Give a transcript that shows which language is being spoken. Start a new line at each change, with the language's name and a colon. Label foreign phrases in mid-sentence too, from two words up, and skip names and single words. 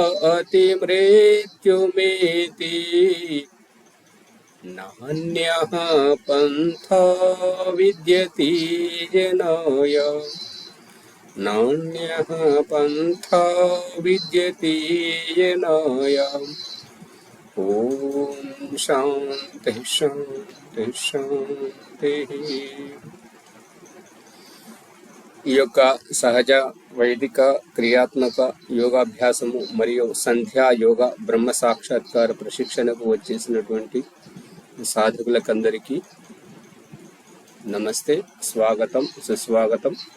Sanskrit: अतिमृत्युमेति नान्यः पन्था विद्यते जनाय नान्यः पन्था विद्यते जनाय। ఓం శాంతి శాంతి శాంతి।
Telugu: ఈ యొక్క సహజ వైదిక క్రియాత్మక యోగాభ్యాసము మరియు సంధ్యా యోగ బ్రహ్మ సాక్షాత్కార ప్రశిక్షణకు వచ్చేసినటువంటి సాధకులకందరికీ నమస్తే, స్వాగతం, సుస్వాగతం।